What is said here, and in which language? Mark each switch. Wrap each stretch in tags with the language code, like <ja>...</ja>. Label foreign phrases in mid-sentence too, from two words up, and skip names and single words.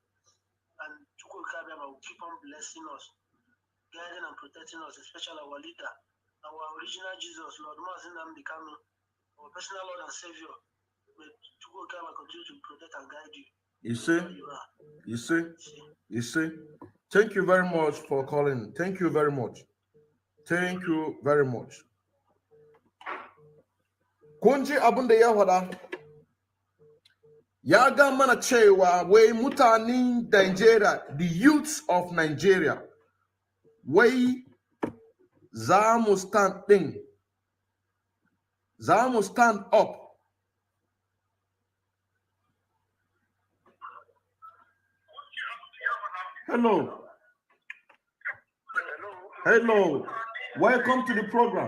<en>And Chukwu Kabiyama will keep on blessing us, guiding and protecting us, especially our leader, our original Jesus, Lord Mazin Nnamdi Kanu, our personal Lord and Savior. May Chukwu Kabiyama continue to protect and guide you. You see. Thank you very much for calling. Thank you very much.</en> <ha>Kunji abunda ya wada. Ya ga mana cewa wai mutanen Nigeria,</ha> <en>the youths of Nigeria,</en> <ha>wai za mu</ha> <en>stand up. Hello. Welcome to the program.</en>